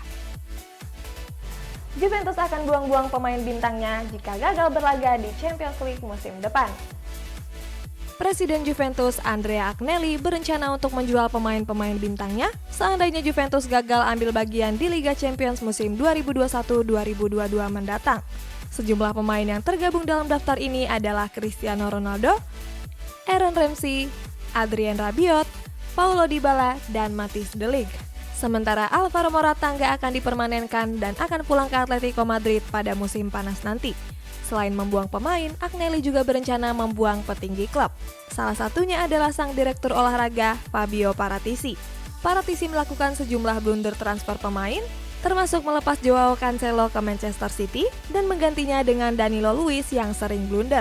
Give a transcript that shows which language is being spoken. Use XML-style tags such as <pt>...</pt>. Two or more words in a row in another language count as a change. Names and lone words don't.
<id>Juventus akan buang-buang pemain bintangnya jika gagal berlaga di</id> <en>Champions League</en> <id>musim depan. Presiden Juventus Andrea Agnelli berencana untuk menjual pemain-pemain bintangnya seandainya Juventus gagal ambil bagian di Liga Champions musim 2021-2022 mendatang. Sejumlah pemain yang tergabung dalam daftar ini adalah Cristiano Ronaldo, Aaron Ramsey, Adrien Rabiot, Paulo Dybala, dan Matthijs de Ligt. Sementara Alvaro Morata nggak akan dipermanenkan dan akan pulang ke Atletico Madrid pada musim panas nanti. Selain membuang pemain, Agnelli juga berencana membuang petinggi klub. Salah satunya adalah sang direktur olahraga, Fabio Paratici. Paratici melakukan sejumlah blunder transfer pemain, termasuk melepas Joao Cancelo ke Manchester City dan menggantinya dengan Danilo Luiz yang sering blunder.</id>